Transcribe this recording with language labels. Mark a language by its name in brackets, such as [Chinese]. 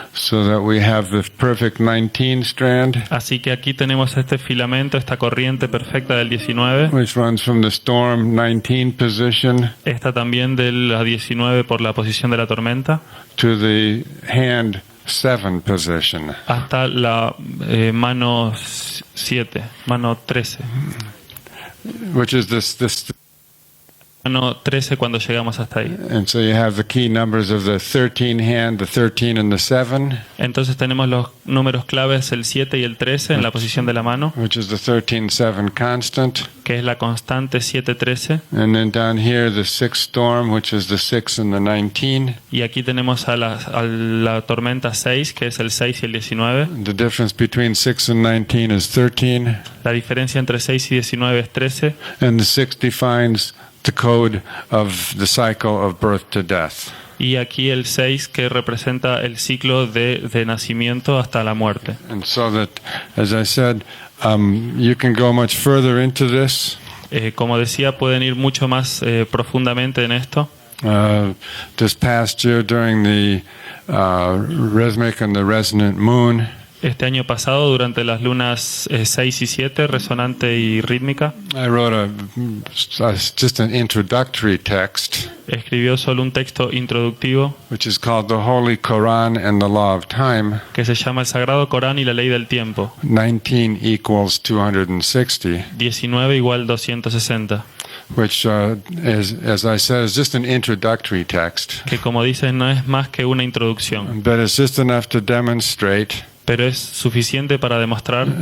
[English] so that we have the perfect 19 strand, [Spanish] Así que aquí tenemos este filamento, esta corriente perfecta del 19, [English] which runs from the storm 19 position [Spanish] esta también de la 19 por la posición de la tormenta, [English] to the hand 7 position. [Spanish] hasta la mano 7, mano 13. [English] Which is this, [Spanish] Mano 13 cuando llegamos hasta ahí. [English] and so you have the key numbers of the 13 hand, the 13 and the 7, [Spanish] Entonces tenemos los números claves, el 7 y el 13 en la posición de la mano, [English] which is the 13-7 constant, [Spanish] que es la constante 7-13. [English] and then down here the 6 storm, which is the 6 and the 19. [Spanish] Y aquí tenemos a la tormenta 6, que es el 6 y el 19. [English] The difference between 6 and 19 is 13, [Spanish] La diferencia entre 6 y 19 es 13. [English] and the 6 defines the code of the cycle of birth to death. [Spanish] Y aquí el 6, que representa el ciclo de nacimiento hasta la muerte. [English] And so that, as I said, you can go much further into this. [Spanish] Como decía, pueden ir mucho más profundamente en esto. [English] This past year, during the rhythmic and the resonant moon, [Spanish] Este año pasado, durante las lunas 6 y 7, resonante y rítmica, [English] I wrote just an introductory text, [Spanish] escribió solo un texto introductivo [English] which is called The Holy Quran and the Law of Time. [Spanish] que se llama El Sagrado Corán y la Ley del Tiempo. [English] 19 equals 260, [Spanish] 19 igual 260. [English] which is, as I said, is just an introductory text. [Spanish] Que como dices, no es más que una introducción, [English] But it's just enough to demonstrate [Spanish] pero es suficiente para demostrar